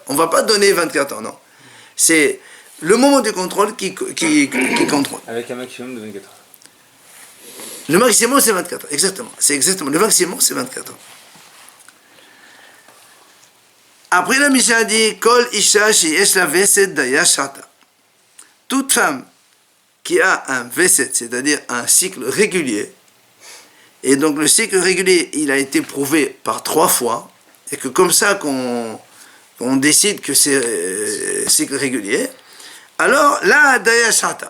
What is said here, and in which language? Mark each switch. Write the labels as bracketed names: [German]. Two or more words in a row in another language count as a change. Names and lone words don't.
[French] On ne va pas donner 24 heures, non. C'est le moment du contrôle qui contrôle. Avec un maximum de 24 heures. Le maximum, c'est 24 heures, exactement. C'est exactement, le maximum, c'est 24 heures. Après, la Mishnah dit, [Hebrew] כל אשה שיש לה וסת דיה שעתה. [French] Toute femme qui a un veset, c'est-à-dire un cycle régulier, et donc le cycle régulier, il a été prouvé par 3 fois, et que comme ça qu'on décide que c'est cycle régulier, alors là, [Hebrew] דיה שעתה.